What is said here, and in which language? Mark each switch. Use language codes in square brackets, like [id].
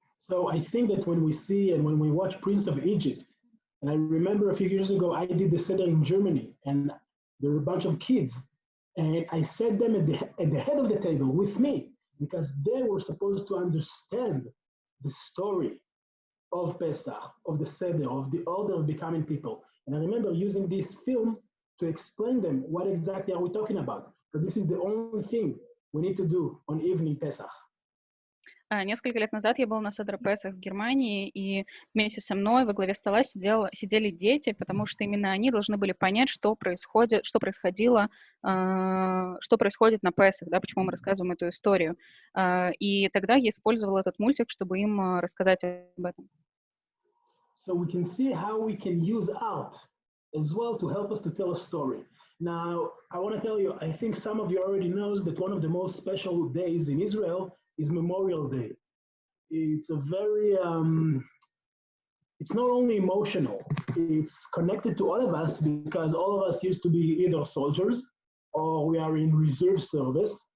[en] So I think that when we see and when we watch Prince of Egypt, and I remember a few years ago I did the seder in Germany, and there were a bunch of kids, and I set them at the head of the table with me because they were supposed to understand the story of Pesach, of the Seder, of the order of becoming people. And I remember using this film to explain them what exactly are we talking about. Because this is the only thing we need to do on evening Pesach. [ru] Несколько лет назад я была на Седер Песах в Германии, и вместе со мной во главе стола сидели дети, потому что именно они должны были понять, что происходит на Песах, да, почему мы рассказываем эту историю. И тогда я использовала этот мультик, чтобы им рассказать об этом. [en] So we can see how we can use art as well to help us to tell a story. Now, I want to tell you, I think some of you already knows that one of the most special days in Israel is Memorial Day. It's a very, it's not only emotional, it's connected to all of us because all of us used to be either soldiers or we are in reserve service.